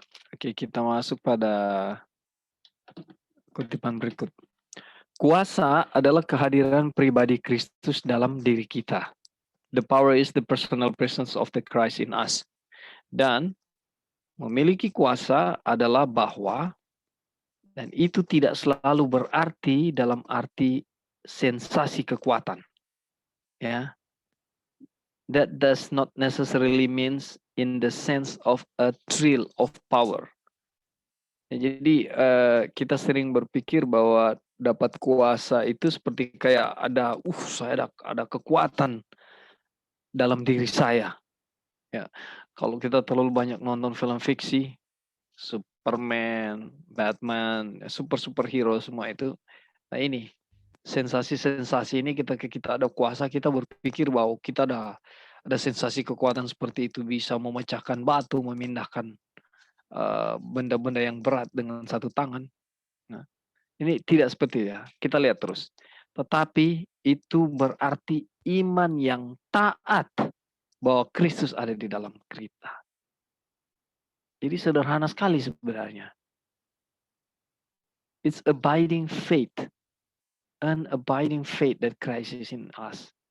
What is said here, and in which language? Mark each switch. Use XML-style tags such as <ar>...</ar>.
<id>Oke, kita masuk pada kutipan berikut. Kuasa adalah kehadiran pribadi Kristus dalam diri kita.</id> <en>The power is the personal presence of the Christ in us.</en> <id>Dan memiliki kuasa adalah bahwa, dan itu tidak selalu berarti dalam arti sensasi kekuatan. Ya.</id> <en>That does not necessarily means in the sense of a thrill of power.</en> <id>Ya, jadi kita sering berpikir bahwa dapat kuasa itu seperti kayak saya ada kekuatan dalam diri saya. Ya, kalau kita terlalu banyak nonton film fiksi, Superman, Batman, superhero semua itu, nah ini sensasi-sensasi ini kita ada kuasa, kita berpikir bahwa kita ada sensasi kekuatan seperti itu, bisa memecahkan batu, memindahkan benda-benda yang berat dengan satu tangan. Nah, ini tidak seperti ya. Kita lihat terus. Tetapi itu berarti iman yang taat bahwa Kristus ada di dalam kita. Jadi sederhana sekali sebenarnya.</id> <en>It's abiding faith. An abiding faith that Christ is in us.</en>